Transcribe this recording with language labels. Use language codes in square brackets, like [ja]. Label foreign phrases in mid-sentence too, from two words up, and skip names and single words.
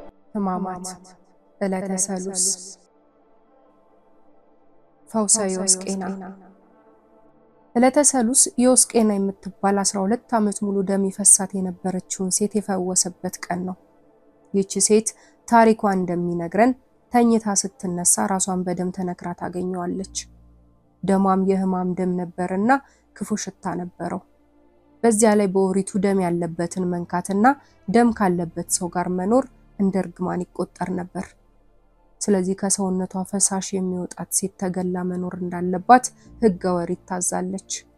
[am] ሕማማት ዕለተ ሰሉስ ፈውሰ ዮስቄና። ዕለተ ሰሉስ ዮስቄና የምትባል 12 ዓመት ሙሉ ደም ይፈሳት የነበረችውን ሴት የፈወሰበት ቀን ነው። ይህች ሴት ታሪኳ እንደሚነግረን ተኝታ ስትነሳ ራሷን በደም ተነክራ ታገኘዋለች። ደሟም የሕማም ደም ነበርና ክፉ ሽታ ነበረው። በዚያ ላይ በኦሪቱ ደም ያለበትን መንካትና ደም ካለበት ሰው ጋር መኖር እንደ እርግማን ይቆጠር ነበር። ስለዚህ ከሰውነቷ ፈሳሽ የሚወጣት ሴት ተገላ መኖር እንዳለባት ሕገ ኦሪት ታዛለች።